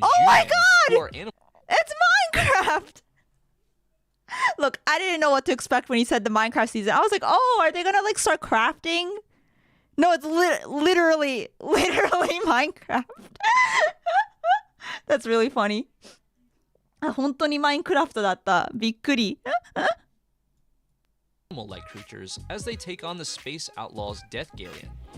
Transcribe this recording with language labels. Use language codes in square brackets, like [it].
[en] Oh my humans God! who are animals. It's Minecraft! Look, I didn't know what to expect when he said the Minecraft season. I was like, oh, are they gonna like start crafting? No, it's literally Minecraft. That's really funny. [ja] 本当にマインクラフトだった。びっくり。 [en] Animal-like creatures as they take on the space outlaws Death Galleon.